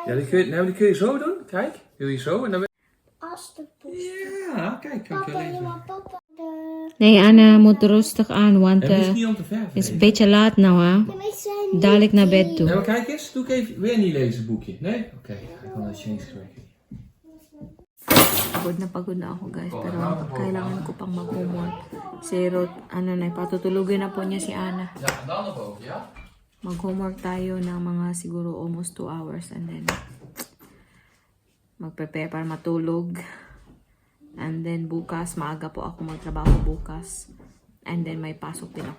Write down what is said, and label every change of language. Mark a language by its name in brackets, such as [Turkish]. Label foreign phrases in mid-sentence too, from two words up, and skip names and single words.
[Dutch] Ja, die kun je zo doen. Kijk, doe je zo en dan... Alsjeblieft. Ja, kijk, kan ik je Papa, lezen. ja, papa. Nee, Anna moet rustig aan, want Het is het niet om te verven. is een beetje laat nou, hè. Dadelijk naar bed Nee, toe. maar kijk eens. Doe ik even weer niet lezen het boekje. Nee? Oké, ik kan dat change spreken. [Filipino] Pagod na ako, guys. Pero kailangan ko pang mag-homework. Si Ruth, ano na, patutulugin na po niya si Anna. [Dutch] Ja, en dan naar boven, ja? [Filipino] Mag-homework tayo ng mga siguro [English] almost 2 hours and then [Filipino] mag-prepare para matulog. [English] And then [Filipino] bukas, maaga po ako magtrabaho bukas. [English] And then [Filipino] may pasok din ako